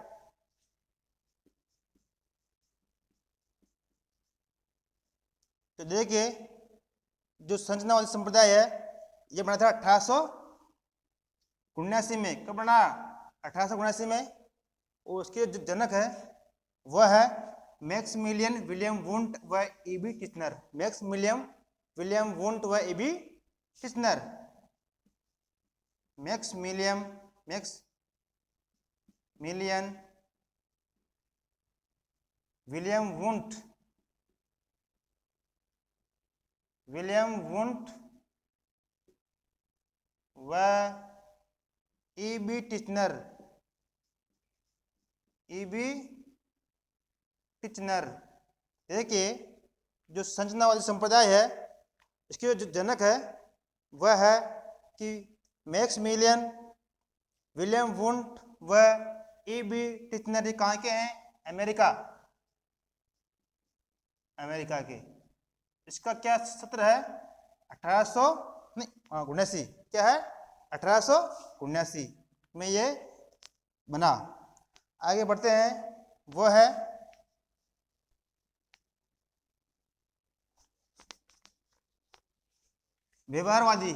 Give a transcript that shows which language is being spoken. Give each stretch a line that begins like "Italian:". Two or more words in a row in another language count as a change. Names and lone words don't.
Hindi: तो देखिए, जो संरचनावादी संप्रदाय है ये बना था 1879 में। कब बना? 1879 में। और उसके जो जनक है वह है मैक्समिलियन विलियम वुंट व ईबी टिश्नर। मैक्समिलियन विलियम वुंट व ईबी टिश्नर। मैक्समिलियन विलियम वुंट व ईबी टिश्नर। देखिए, जो संरचनावादी संप्रदाय है इसके जो जनक है वह है कि मैक्समिलियन विलियम वुंट व ईबी टिश्नर। कहाँ के हैं? अमेरिका के। इसका क्या सत्र है? 1879। क्या है? 1879 में ये बना। आगे बढ़ते हैं। वो है व्यवहारवादी।